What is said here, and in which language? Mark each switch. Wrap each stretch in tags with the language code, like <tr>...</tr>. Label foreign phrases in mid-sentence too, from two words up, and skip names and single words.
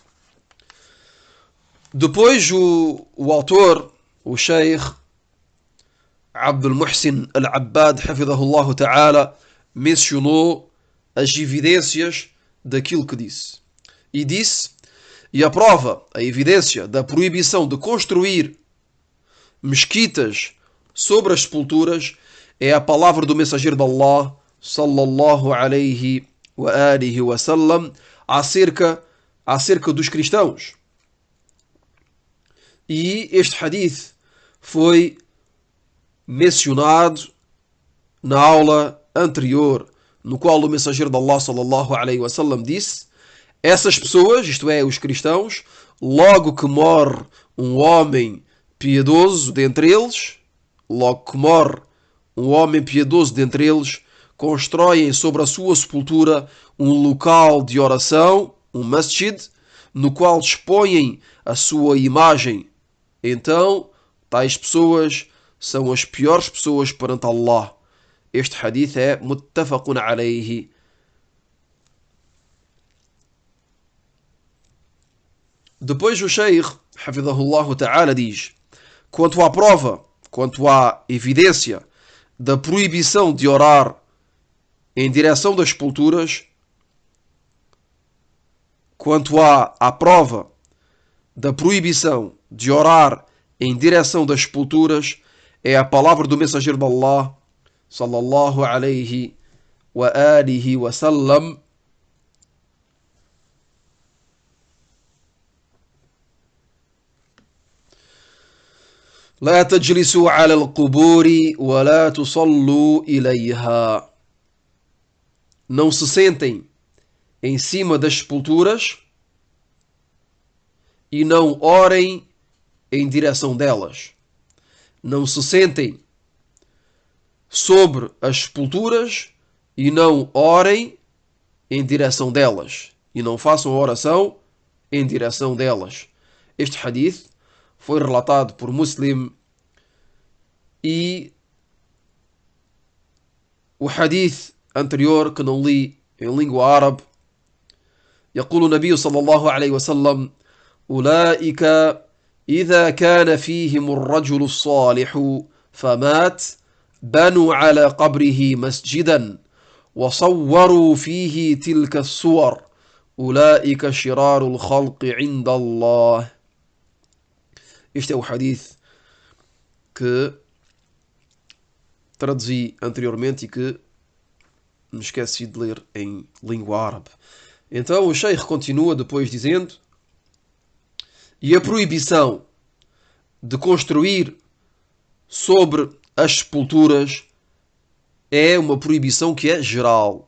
<pt>Depois o autor, o Sheikh Abdul Muhsin Al-Abbad,</pt> <ar>حفظه الله تعالى,</ar> <pt>mencionou as evidências daquilo que disse. E disse, e a prova, a evidência da proibição de construir mesquitas sobre as sepulturas é a palavra do mensageiro de Allah,</pt> <ar>صلى الله عليه وعلى آله وسلم,</ar> <pt>acerca dos cristãos. E este hadith foi mencionado na aula anterior, no qual o mensageiro de Allah,</pt> <ar>صلى الله عليه وسلم,</ar> <pt>disse: essas pessoas, isto é, os cristãos, logo que morre um homem piedoso dentre eles, constroem sobre a sua sepultura um local de oração, um masjid, no qual expõem a sua imagem. Então, tais pessoas são as piores pessoas perante Allah. Este hadith é</pt> <ar>متفق عليه.</ar> <pt>Depois o Sheikh,</pt> <ar>حفظه الله تعالى,</ar> <pt>diz: quanto à prova, quanto à evidência da proibição de orar em direção das sepulturas, quanto à prova da proibição de orar em direção das sepulturas, é a palavra do mensageiro de Allah,</pt> <ar>صلى الله عليه وعلى آله وسلم: لا تجلسوا على القبور ولا تصلوا إليها.</ar> <pt>Não se sentem em cima das sepulturas e não orem em direção delas. Não se sentem sobre as sepulturas e não orem em direção delas. E não façam oração em direção delas. Este hadith foi relatado por Muslim, e o hadith anterior que não li em língua árabe,</pt> <ar>يقول النبي صلى الله عليه وسلم: أولئك إذا كان فيهم الرجل الصالح فمات بنوا على قبره مسجدا وصوروا فيه تلك الصور أولئك شرار الخلق عند الله.</ar> <pt>Este é o hadith que traduzi anteriormente e que me esqueci de ler em língua árabe. Então o Sheikh continua depois dizendo: e a proibição de construir sobre as sepulturas é uma proibição que é geral.</pt>